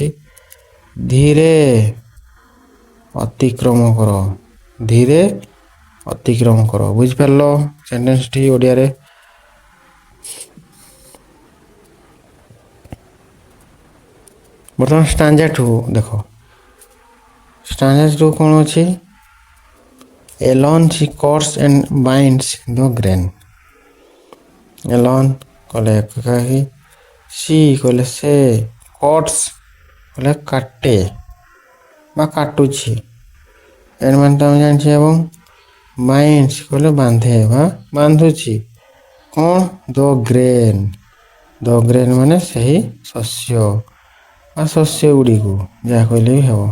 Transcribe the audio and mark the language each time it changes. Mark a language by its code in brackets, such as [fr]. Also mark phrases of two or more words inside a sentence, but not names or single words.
[or] ଧୀରେ ଅତିକ୍ରମ କର, ଧୀରେ ଅତିକ୍ରମ କର। ବୁଝିପାରିଲ ସେଣ୍ଟେନ୍ସଟି ଓଡ଼ିଆରେ? ବର୍ତ୍ତମାନ ଷ୍ଟାଞ୍ଜା 2 ଦେଖ। ଷ୍ଟାଞ୍ଜା 2 କ'ଣ ଅଛି? [en] Alone she cuts and binds the grain. [or] Alone କଲେ ଏକାକୀ, she କଲେ ସେ, cuts କଲେ କାଟେ ବା କାଟୁଛି, ଏମାନେ ତ ଆମେ ଜାଣିଛେ। ଏବଂ binds କଲେ ବାନ୍ଧେ ବା ବାନ୍ଧୁଛି। କ'ଣ? [en] the grain [or] ମାନେ ସେହି ଶସ୍ୟ ବା ଶସ୍ୟ ଗୁଡ଼ିକୁ, ଯାହା କହିଲେ ବି ହେବ।